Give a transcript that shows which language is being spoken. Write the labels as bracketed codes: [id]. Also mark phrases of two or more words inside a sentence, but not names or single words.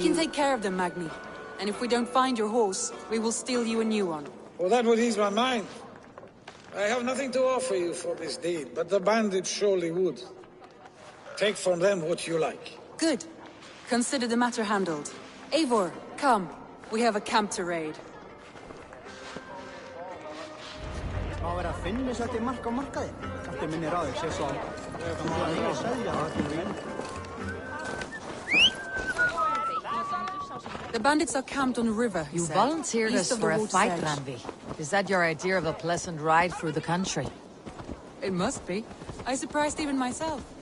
[en] can take care of them, Magni. And if we don't find your horse, we will steal you a new one. Well, that would ease my mind. I have nothing to offer you for this deed, but the bandits surely would. Take from them what you like. Good. Consider the matter handled. Eivor, come. We have a camp to raid. [is] Má vera að finna þetta mark á markaði. Kaptinn minni ráðið, sé svo að þú að selja það. [en] The bandits are camped on the river, he You said, volunteered east us of the for a water's fight, edge. Ranvi. Is that your idea of a pleasant ride through the country? It must be. I surprised even myself.